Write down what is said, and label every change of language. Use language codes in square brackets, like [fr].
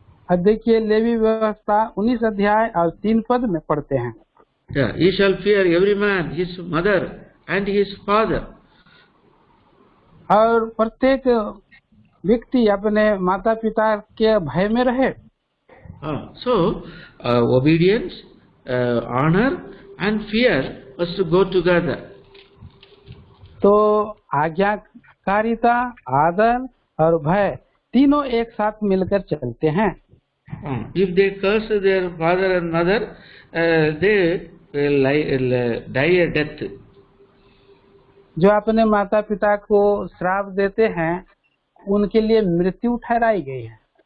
[hi] अब देखिए लेवी व्यवस्था 19 अध्याय और 3 पद में पढ़ते हैं। [en] He shall fear every man his mother and his father. [hi] और प्रत्येक व्यक्ति अपने माता पिता के भय में रहे। [en] So obedience, honor and fear must go together. [hi] तो आज्ञाकारिता, आदर और भय तीनों एक साथ मिलकर चलते हैं। [en] If they curse their father and mother, they will die a death. [hi] जो अपने माता पिता को श्राप देते हैं उनके लिए मृत्यु ठहराई गई है।